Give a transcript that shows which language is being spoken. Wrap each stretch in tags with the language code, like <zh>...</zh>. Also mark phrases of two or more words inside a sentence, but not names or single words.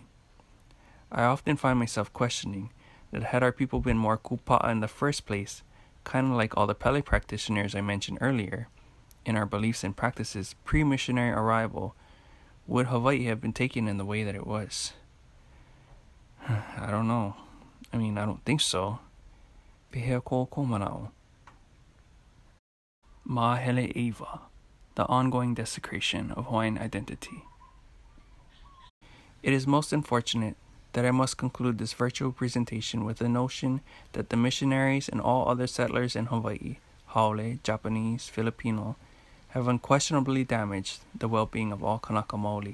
<en>I often find myself questioning that had our people been more kupa'a in the first place, kind of like all the Pele practitioners I mentioned earlier, in our beliefs and practices pre-missionary arrival, would Hawaii have been taken in the way that it was? I don't know. I don't think so.</en> <haw>Pehea ko manao. Mahele Eva,</haw> <en>The Ongoing Desecration of Hawaiian Identity. It is most unfortunate that I must conclude this virtual presentation with the notion that the missionaries and all other settlers in Hawaii, Haole, Japanese, Filipino, have unquestionably damaged the well-being of all</en> <haw>Kanaka Maoli.</haw>